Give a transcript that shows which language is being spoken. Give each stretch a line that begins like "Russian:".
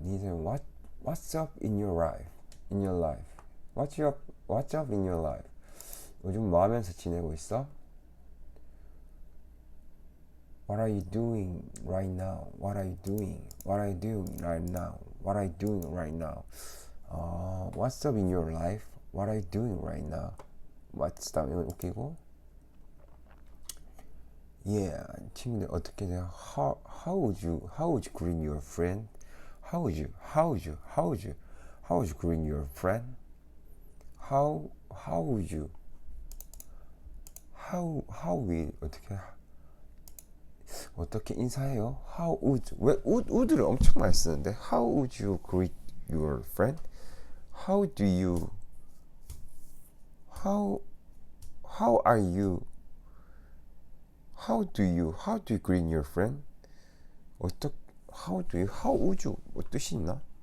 Korean: 네 인생에
English: What's up in your life? In your life. What's up in your life?
Korean: 요즘 뭐 하면서 지내고 있어?
English: What are you doing right now? What are you doing? What are you doing right now? What are you doing right now? What's up in your life? What are you doing right now? What's up?
Korean: 이건 웃기고. Yeah, 친구들 어떻게 돼요?
English: How would you greet your friend? How would you greet your friend? How would you? How we
Korean: 어떻게 인사해요?
English: How would
Korean: 왜 would를 엄청 많이 쓰는데?
English: How would you greet your friend? How do you? How are you? How do you greet your friend? How would you?
Korean: 뭐 뜻이 있나?